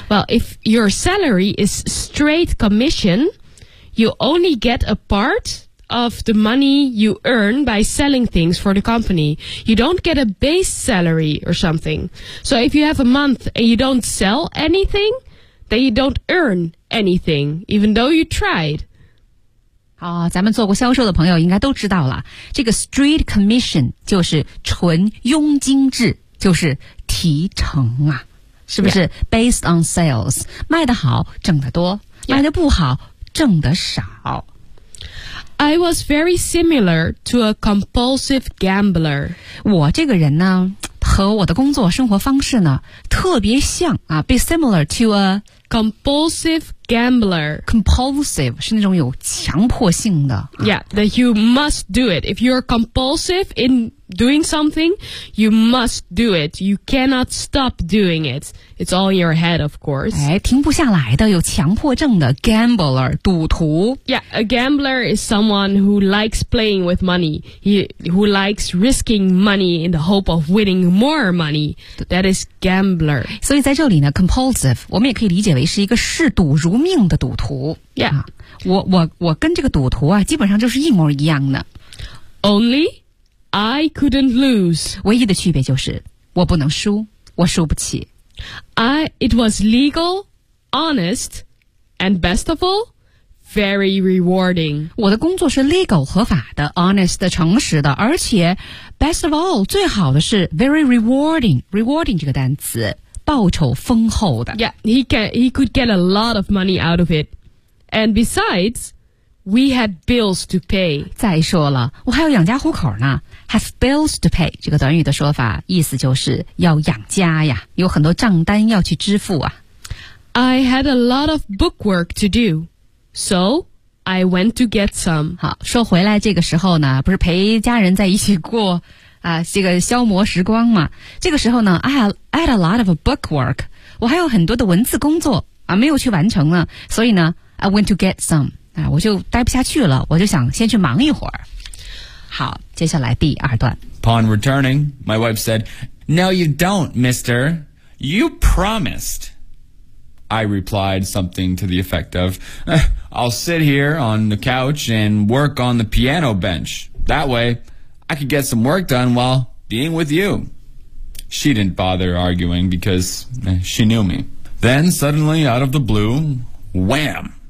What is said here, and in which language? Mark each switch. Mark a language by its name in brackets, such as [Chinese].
[English] Well, if your salary is straight commission, you only get a part of the money you earn by selling things for the company. You don't get a base salary or something. So if you have a month and you don't sell anything,that you don't earn anything, even though you tried. [Chinese] 好、哦、咱们做过销售的朋友应该都知道了。这个 straight commission 就是纯佣金制就是提成啊。是不是、 [English] yeah. based on sales? [Chinese] 卖得好挣得多、 [English] yeah. [Chinese] 卖得不好挣得少。 [English] I was very similar to a compulsive gambler. [Chinese] 我这个人呢和我的工作生活方式呢特别像啊 [English] be similar to a compulsive gambler [Chinese] compulsive 是那种有强迫性的、啊、 [English] yeah that you must do it if you're compulsive in doing something you must do it you cannot stop doing it it's all in your head of course [Chinese] 哎，停不下来的有强迫症的 gambler 赌徒 [English] yeah a gambler is someone who likes playing with money who likes risking money in the hope of winning more money that is gambler [Chinese] 所以在这里呢 compulsive 我们也可以理解为是一个嗜赌如命的赌徒 [English] yeah、 [Chinese] 啊、我跟这个赌徒啊基本上就是一模一样的 [English] onlyI couldn't lose. [Chinese] 唯一的区别就是我不能输，我输不起。 [English] It was legal, honest, and best of all, very rewarding. [Chinese] 我的工作是 legal, 合法的 honest, 诚实的而且 [English] best of all, [Chinese] 最好的是 [English] very rewarding, [Chinese] rewarding 这个单词报酬丰厚的。 [English] Yeah, he could get a lot of money out of it. And besides... We had bills to pay. [Chinese] 再说了，我还有养家糊口呢。 [English] Have bills to pay [Chinese] 这个短语的说法，意思就是要养家呀，有很多账单要去支付啊。 [English] I had a lot of book work to do, so I went to get some. [Chinese] 好，说回来，这个时候呢，不是陪家人在一起过啊，这个消磨时光嘛。这个时候呢 ， [English] I had a lot of book work. [Chinese] 我还有很多的文字工作啊，没有去完成呢，所以呢 ， [English] I went to get some. [Chinese] 我就待不下去了我就想先去忙一会儿好接下来第二段 [English] Upon returning, my wife said No you don't, mister You promised I replied something to the effect of I'll sit here on the couch and work on the piano bench That way, I could get some work done while being with you She didn't bother arguing because she knew me Then suddenly, out of the blue Wham!